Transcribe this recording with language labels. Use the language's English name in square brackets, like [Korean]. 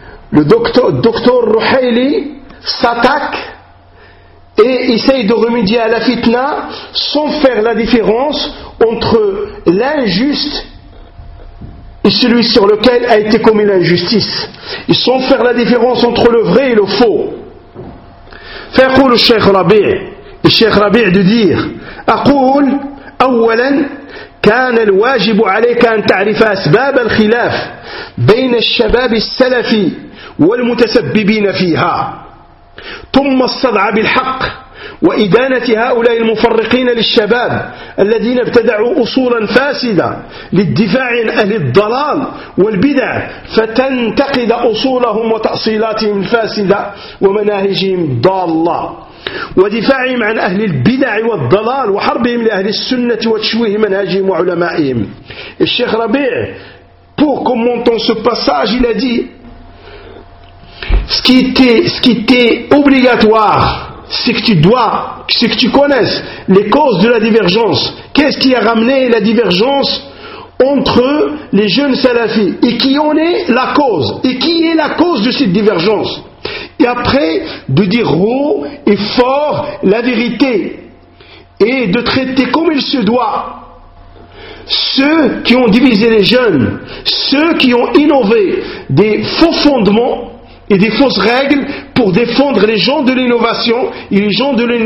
[French] le docteur Rouhaili s'attaque et essaye de remédier à la fitna sans faire la différence entre l'injuste et celui sur lequel a été commis l'injustice, et sans faire la différence entre le vrai et le faux. [Arabic] فيقول الشيخ ربيع الشيخ ربيع دير أقول أولا كان الواجب عليك أن تعرف أسباب الخلاف بين الشباب السلفي والمتسببين فيها ثم الصدع بالحق وإدانة هؤلاء المفرقين للشباب الذين ابتدعوا أصولا فاسدة للدفاع عن أهل الضلال والبدع فتنتقد أصولهم وتأصيلاتهم الفاسدة ومناهجهم ضالة ودفاعهم عن أهل البدع والضلال وحربهم لأهل السنة وتشويه منهجهم وعلمائهم. [French] الشيخ ربيع pour commenter ce passage il a dit ce qui était obligatoire, c'est que tu dois, c'est que tu connaisses les causes de la divergence. Qu'est-ce qui a ramené la divergence entre les jeunes salafis et qui en est la cause et qui est la cause de cette divergence, et après de dire haut et fort la vérité et de traiter comme il se doit ceux qui ont divisé les jeunes, ceux qui ont innové des faux fondements et des fausses règles pour défendre les gens de l'innovation et les gens de